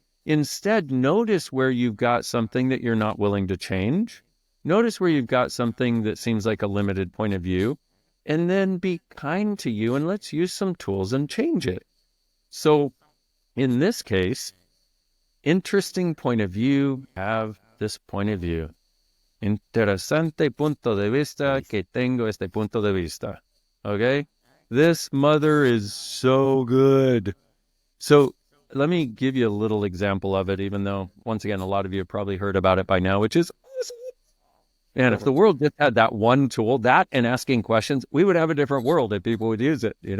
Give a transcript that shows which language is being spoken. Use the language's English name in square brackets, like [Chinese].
[English] Instead, notice where you've got something that you're not willing to change. Notice where you've got something that seems like a limited point of view, and then be kind to you, and let's use some tools and change it. So in this case, interesting point of view, have this point of view. [Spanish] Interesante punto de vista que tengo este punto de vista. [English] Okay? This mother is so good. So let me give you a little example of it, even though, once again, a lot of you have probably heard about it by now, which is, and if the world just had that one tool, that and asking questions, we would have a different world if people would use it,